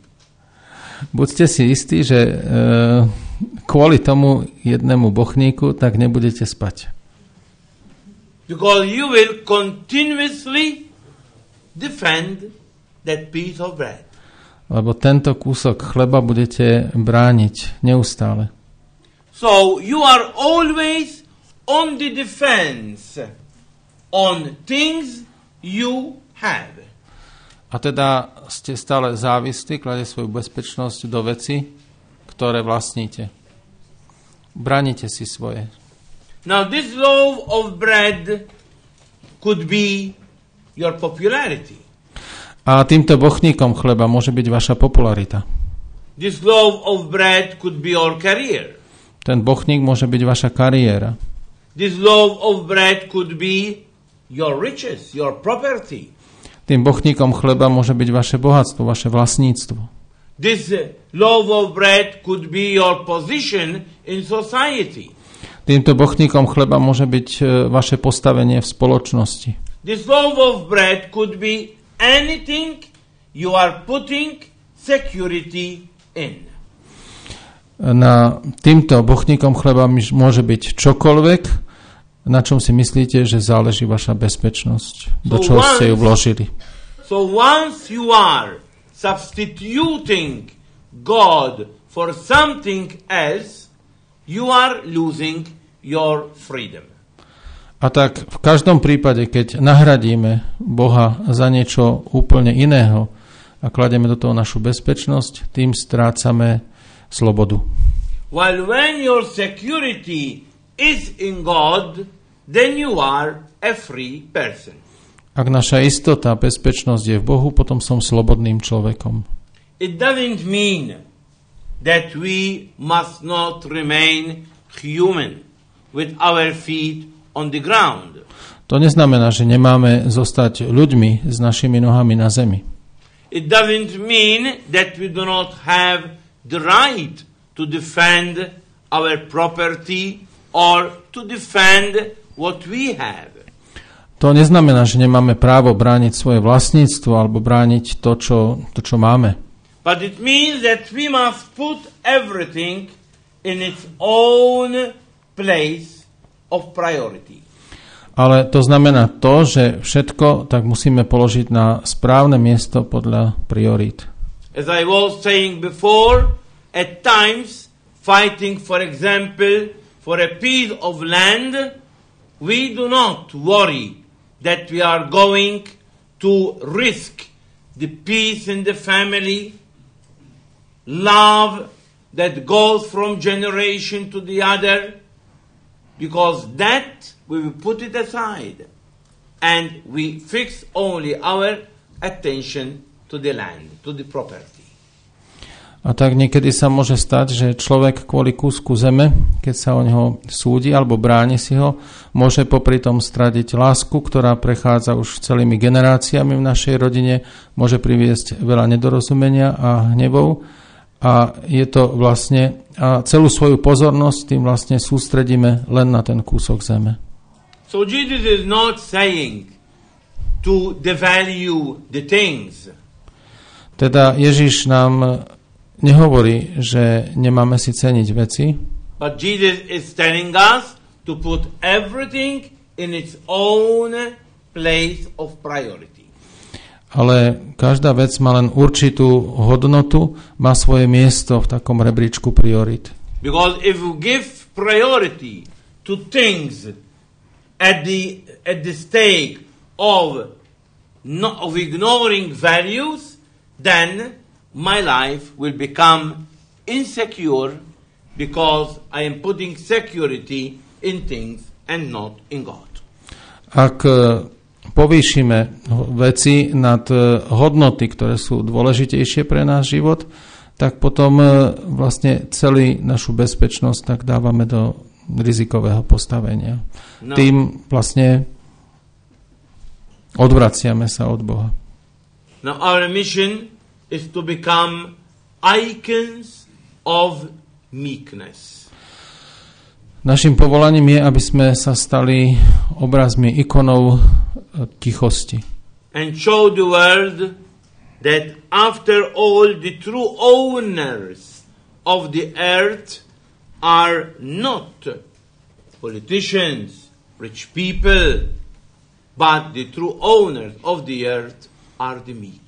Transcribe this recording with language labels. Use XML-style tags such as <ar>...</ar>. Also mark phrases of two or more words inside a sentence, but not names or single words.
<sk>Buďte si istí, že kvôli tomu jednému bochníku tak nebudete spať.</sk> <en>Because you will continuously defend that piece of bread.</en> <sk>Lebo tento kúsok chleba budete brániť neustále.</sk> <en>So you are always on the defense on things you have.</en> <sk>A teda ste stále závislí, klade svoju bezpečnosť do veci, ktoré vlastníte. Bránite si svoje.</sk> <en>Now this loaf of bread could be your popularity.</en> <sk>A týmto bochníkom chleba môže byť vaša popularita.</sk> <en>This loaf of bread could be your career.</en> <sk>Ten bochník môže byť vaša kariéra.</sk> <en>This loaf of bread could be your riches, your property.</en> <sk>Tým bochníkom chleba môže byť vaše bohatstvo, vaše vlastníctvo.</sk> <en>This loaf of bread could be your position in society.</en> <sk>Týmto bochníkom chleba môže byť vaše postavenie v spoločnosti.</sk> <en>This loaf of bread could be anything you are putting security in.</en> <sk>Na týmto bochníkom chleba môže byť čokoľvek, na čom si myslíte, že záleží vaša bezpečnosť, do čoho ste ju vložili.</sk> <en>So once you are substituting God for something else, you are losing your freedom.</en> <sk>A tak v každom prípade, keď nahradíme Boha za niečo úplne iného a kladieme do toho našu bezpečnosť, tým strácame slobodu.</sk> <en>While when your security is in God, then you are a free person.</en> <sk>Ak naša istota, bezpečnosť je v Bohu, potom som slobodným človekom.</sk> <en>It doesn't mean that we must not remain human with our feet on the ground.</en> <sk>To neznamená, že nemáme zostať ľuďmi s našimi nohami na zemi.</sk> <en>It doesn't mean that we do not have the right to defend our property or to defend what we have.</en> <sk>To neznamená, že nemáme právo brániť svoje vlastníctvo alebo brániť to, čo máme.</sk> <en>But it means that we must put everything in its own place of priority.</en> <sk>Ale to znamená to, že všetko tak musíme položiť na správne miesto podľa priorít.</sk> <en>As I was saying before, at times fighting, for example, for a piece of land, we do not worry that we are going to risk the peace in the family, love that goes from generation to the other, because that we will put it aside and we fix only our attention to the land, to the property.</en> <sk>A tak niekedy sa môže stať, že človek kvôli kúsku zeme, keď sa o neho súdi alebo bráni si ho, môže popri tom stratiť lásku, ktorá prechádza už celými generáciami v našej rodine, môže priviesť veľa nedorozumenia a hnevov a je to vlastne, a celú svoju pozornosť tým vlastne sústredíme len na ten kúsok zeme.</sk> <en>So Jesus is not saying to devalue the things.</en> <sk>Teda Ježiš nám nehovorí, že nemáme si ceniť veci,</sk> <en>But Jesus is telling us to put everything in its own place of priority.</en> <sk>ale každá vec má len určitú hodnotu, má svoje miesto v takom rebríčku priorit.</sk> <en>Because if you give priority to things at the stake of ignoring values, then my life will become insecure because I am putting security in things and not in God.</en> <sk>Ak povýšime veci nad hodnoty, ktoré sú dôležitejšie pre náš život, tak potom vlastne celú našu bezpečnosť tak dávame do rizikového postavenia. No. Tým vlastne odvraciame sa od Boha.</sk> <en>Now our mission is to become icons of meekness.</en> <sk>Našim povolaním je, aby sme sa stali obrazmi, ikonou tichosti.</sk> <en>And show the world that after all the true owners of the earth are not politicians, rich people, but the true owners of the earth are the meek.</en>